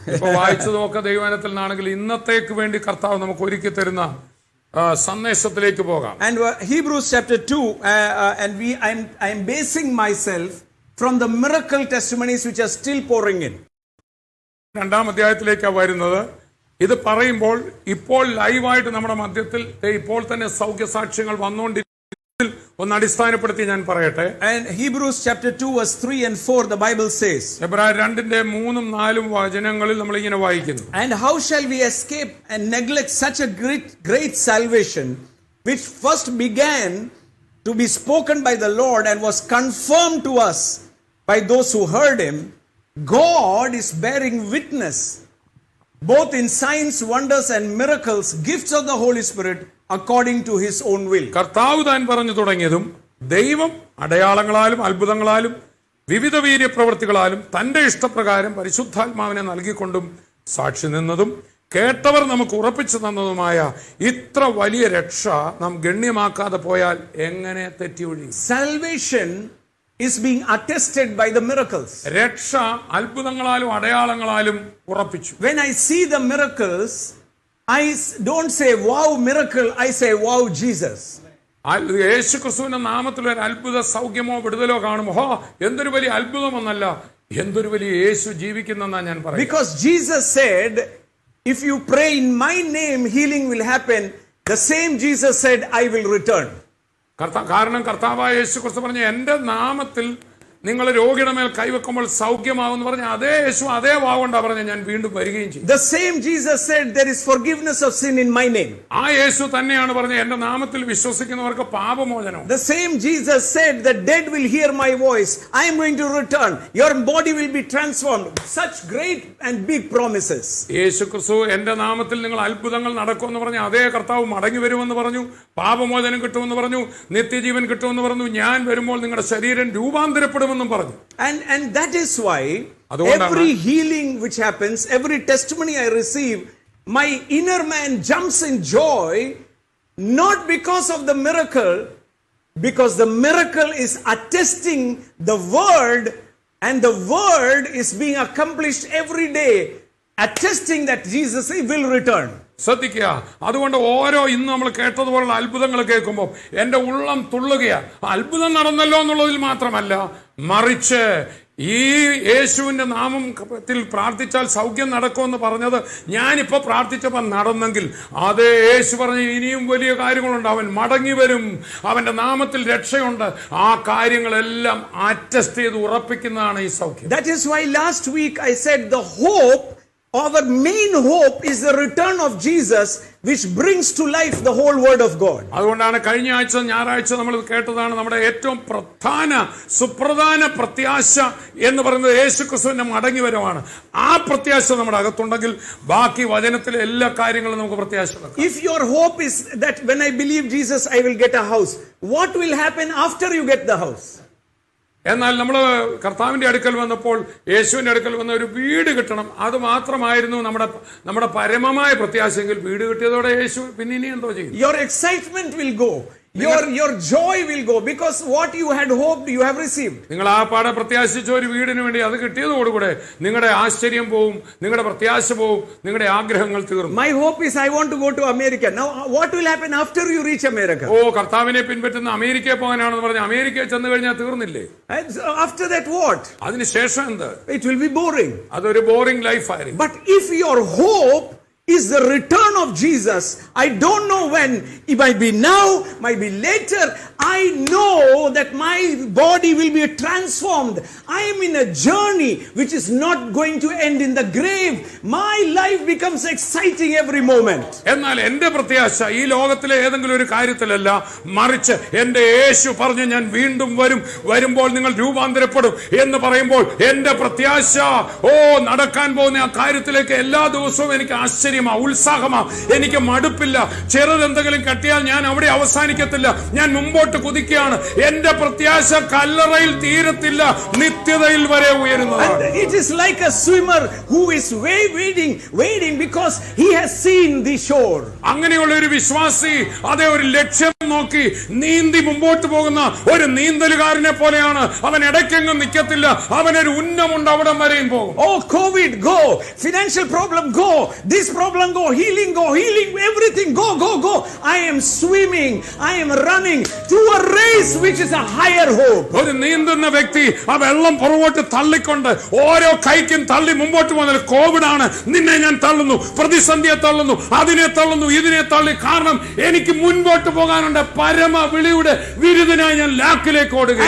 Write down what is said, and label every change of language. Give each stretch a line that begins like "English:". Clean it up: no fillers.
Malayalam: ഇപ്പൊ വായിച്ചു നോക്ക ദൈവവചനത്തിൽ നിന്നാണെങ്കിൽ ഇന്നത്തേക്ക് വേണ്ടി കർത്താവ് നമുക്ക് ഒരുക്കി തരുന്ന സന്ദേശത്തിലേക്ക് പോകാം.
English: And Hebrews chapter 2, and I'm basing myself from the miracle testimonies which are still pouring in.
Malayalam: 2ാം അധ്യായത്തിലേക്കാണ് വരുന്നത്. ഇത് പറയുമ്പോൾ ഇപ്പോൾ ലൈവായിട്ട് നമ്മുടെ മധ്യത്തിൽ ഇപ്പോൾ തന്നെ സൗഖ്യസാക്ഷ്യങ്ങൾ വന്നുകൊണ്ടിരിക്കും. ഒന്ന് അടിസ്ഥാനപ്പെടുത്തി ഞാൻ പറയട്ടെ.
English: And Hebrews chapter 2 verse 3 and 4 the Bible says,
Malayalam: എബ്രായർ 2:3-4 വചനങ്ങളിൽ നമ്മൾ ഇങ്ങനെ വായിക്കുന്നു.
English: and how shall we escape and neglect such a great salvation which first began to be spoken by the Lord and was confirmed to us by those who heard him? God is bearing witness both in signs, wonders and miracles, gifts of the Holy Spirit according to his own will.
Malayalam: കർത്താവ് താൻ പറഞ്ഞു തുടങ്ങിയതും ദൈവം അടയാളങ്ങളാലും അത്ഭുതങ്ങളാലും വിവിധ വീര്യപ്രവൃത്തികളാലും തന്റെ ഇഷ്ടപ്രകാരം പരിശുദ്ധാത്മാവിനെ നൽകിക്കൊണ്ടും സാക്ഷി നിന്നതും കേട്ടവർ നമുക്ക് ഉറപ്പിച്ചു തന്നതുമായ ഇത്ര വലിയ രക്ഷ നാം ഗണ്യമാക്കാതെ പോയാൽ എങ്ങനെ തെറ്റിയൊഴിയും?
English: Salvation is being attested by the miracles.
Malayalam: രക്ഷ അത്ഭുതങ്ങളാലും അടയാളങ്ങളാലും ഉറപ്പിച്ചു.
English: When I see the miracles, I don't say wow miracle, I say wow Jesus.
Malayalam: യേശു ക്രിസ്തുവിന്റെ നാമത്തിൽ ഒരു അത്ഭുത സൗഖ്യമോ വിടുതലോ കാണുമോ, ഹോ എന്തൊരു വലിയ അത്ഭുതമെന്നല്ല, എന്തൊരു വലിയ യേശു ജീവിക്കുന്നെന്നാ ഞാൻ പറയും.
English: Because Jesus said, if you pray in my name, healing will happen. The same Jesus said, I will return.
Malayalam: കാരണം കർത്താവായ യേശു ക്രിസ്തു പറഞ്ഞു, എന്റെ നാമത്തിൽ നിങ്ങൾ രോഗിയുടെ മേൽ കൈവെക്കുമ്പോൾ സൗഖ്യമാവെന്ന് പറഞ്ഞ അതേ യേശു അതേ വാവുകൊണ്ടാ പറഞ്ഞ ഞാൻ വീണ്ടും വരികയും ചെയ്യും.
English: The same Jesus said, there is forgiveness of sin in my name.
Malayalam: ആ യേശു തന്നെയാണ് പറഞ്ഞ എന്റെ നാമത്തിൽ വിശ്വസിക്കുന്നവർക്ക് പാപമോചനം.
English: The same Jesus said, the dead will hear my voice. I am going to return. Your body will be transformed. Such great and big promises.
Malayalam: യേശു ക്രിസ്തു എന്റെ നാമത്തിൽ നിങ്ങൾ അത്ഭുതങ്ങൾ നടക്കുമെന്ന് പറഞ്ഞു അതേ കർത്താവ് മടങ്ങി വരുമെന്ന് പറഞ്ഞു, പാപമോചനം കിട്ടുമെന്ന് പറഞ്ഞു, നിത്യജീവൻ കിട്ടുമെന്ന് പറഞ്ഞു, ഞാൻ വരുമ്പോൾ നിങ്ങളുടെ ശരീരം രൂപാന്തരപ്പെടും.
English: And that is why every healing which happens, every testimony I receive, my inner man jumps in joy, not because of the miracle, because the miracle is attesting the word, and the word is being accomplished every day, attesting that Jesus will return.
Malayalam: ശ്രദ്ധിക്കുക. അതുകൊണ്ട് ഓരോ ഇന്ന് നമ്മൾ കേട്ടതുപോലുള്ള അത്ഭുതങ്ങൾ കേൾക്കുമ്പോൾ എന്റെ ഉള്ളം തുള്ളുകയാ. അത്ഭുതം നടന്നല്ലോ എന്നുള്ളതിൽ മാത്രമല്ല, മറിച്ച് ഈ യേശുവിന്റെ നാമത്തിൽ പ്രാർത്ഥിച്ചാൽ സൗഖ്യം നടക്കുമെന്ന് പറഞ്ഞത് ഞാനിപ്പോ പ്രാർത്ഥിച്ചപ്പോൾ നടന്നെങ്കിൽ അതേ യേശു പറഞ്ഞ ഇനിയും വലിയ കാര്യങ്ങളുണ്ട്, അവൻ മടങ്ങി വരും, അവന്റെ നാമത്തിൽ രക്ഷയുണ്ട്. ആ കാര്യങ്ങളെല്ലാം അറ്റസ്റ്റ് ചെയ്ത് ഉറപ്പിക്കുന്നതാണ് ഈ സൗഖ്യം.
English: That is why last week I said the hope, our main hope is the return of Jesus, which brings to life the whole word of God.
Malayalam: അതുകൊണ്ടാണ് കഴിഞ്ഞ ആഴ്ച ഞായറാഴ്ച നമ്മൾ കേട്ടതാണ് നമ്മുടെ ഏറ്റവും സുപ്രധാന പ്രത്യാശ എന്ന് പറയുന്നത് യേശു ക്രിസ്തുവിന്റെ മടങ്ങി വരവാണ്. ആ പ്രത്യാശ നമ്മുടെ അകത്തുണ്ടെങ്കിൽ ബാക്കി വചനത്തിലെ എല്ലാ കാര്യങ്ങളും നമുക്ക് പ്രത്യാശ വെക്കാം.
English: If your hope is that when I believe Jesus I will get a house, what will happen after you get the house?
Malayalam: എന്നാൽ നമ്മൾ കർത്താവിന്റെ അടുക്കൽ വന്നപ്പോൾ, യേശുവിന്റെ അടുക്കൽ വന്ന ഒരു വീട് കിട്ടണം, അത് മാത്രമായിരുന്നു നമ്മുടെ പരമമായ പ്രത്യാശയെങ്കിൽ വീട് കിട്ടിയതോടെ യേശു പിന്നെ ഇനി എന്തോ ചെയ്യും?
English: Your excitement will go. Your joy will go, because what you had hoped you have received.
Malayalam: നിങ്ങൾ ആ പാടെ പ്രത്യാശിച്ച ഒരു വീടിന് വേണ്ടി അത് കിട്ടിയതോടുകൂടെ നിങ്ങളുടെ ആശ്ചര്യം പോവും, നിങ്ങളുടെ പ്രത്യാശ പോവും, നിങ്ങളുടെ ആഗ്രഹങ്ങൾ തീർന്നു.
English: My hope is I want to go to America. Now what will happen after you reach America?
Malayalam: കർത്താവിനെ പിൻപറ്റുന്ന അമേരിക്കയിൽ പോകാനാണെന്ന് പറഞ്ഞ് അമേരിക്കയിൽ ചെന്ന് കഴിഞ്ഞാൽ തീർന്നില്ലേ?
English: After that what?
Malayalam: അതിനുശേഷം എന്ത്?
English: It will be boring.
Malayalam: അതൊരു
English: boring life
Malayalam: ആയിരിക്കും.
English: But if your hope is the return of Jesus, I don't know when, it might be now, might be later, I know that my body will be transformed. I am in a journey which is not going to end in the grave. My life becomes exciting every moment.
Malayalam: എന്നാൽ എന്റെ പ്രത്യാശ ഈ ലോകത്തിലെ ഏതെങ്കിലും ഒരു കാര്യത്തിലല്ല, മറിച്ച് എന്റെ യേശു പറഞ്ഞു ഞാൻ വീണ്ടും വരുമ്പോൾ നിങ്ങൾ രൂപാന്തരപ്പെടും എന്ന് പറയുമ്പോൾ എന്റെ പ്രത്യാശ നടക്കാൻ പോകുന്ന ആ കാര്യത്തിലേക്ക് എല്ലാ ദിവസവും എനിക്ക് ആശ്ചര്യമാ, ഉത്സാഹമാ, എനിക്ക് മടുപ്പില്ല. ചെറുതെന്തെങ്കിലും കട്ടിയാൽ ഞാൻ അവിടെ അവസാനിക്കത്തില്ല, ഞാൻ മുമ്പോട്ട് കുതിക്കുകയാണ്. എന്റെ പ്രത്യാശ കല്ലറയിൽ തീരത്തില്ല, നിത്യതയിൽ വരെ ഉയരുന്നതാണ്.
English: It is like a swimmer who is waiting because he has seen the shore.
Malayalam: അങ്ങനെയുള്ള ഒരു വിശ്വാസി അതേ ഒരു ലക്ഷ്യം നോക്കി നീന്തി മുമ്പോട്ട് പോകുന്ന ഒരു നീന്തലുകാരനെ പോലെയാണ് അവൻ. ഇടയ്ക്കെങ്ങും നിൽക്കത്തില്ല, അവനൊരു ഉന്നമുണ്ട്, അവിടം വരെയും പോകും.
English: Oh, COVID, go. Financial problem, go. This problem, go. Healing, go. Healing, everything, go, go, go. I am swimming, I am running to a race which is a higher hope.
Malayalam: ഒരു നീന്തുന്ന വ്യക്തി ആ വെള്ളം പുറകോട്ട് തള്ളിക്കൊണ്ട് ഓരോ കൈക്കും തള്ളി മുമ്പോട്ട് പോകുന്നത്. കോവിഡാണ്, നിന്നെ ഞാൻ തള്ളുന്നു, പ്രതിസന്ധിയെ തള്ളുന്നു, അതിനെ തള്ളുന്നു, ഇതിനെ തള്ളി. കാരണം എനിക്ക് മുൻപോട്ട് പോകാനുണ്ട്. പരമ വിളിയുടെ വിരുദ്ധനായി ഞാൻ ലാക്കിലേക്ക് ഓടുകയാണ്.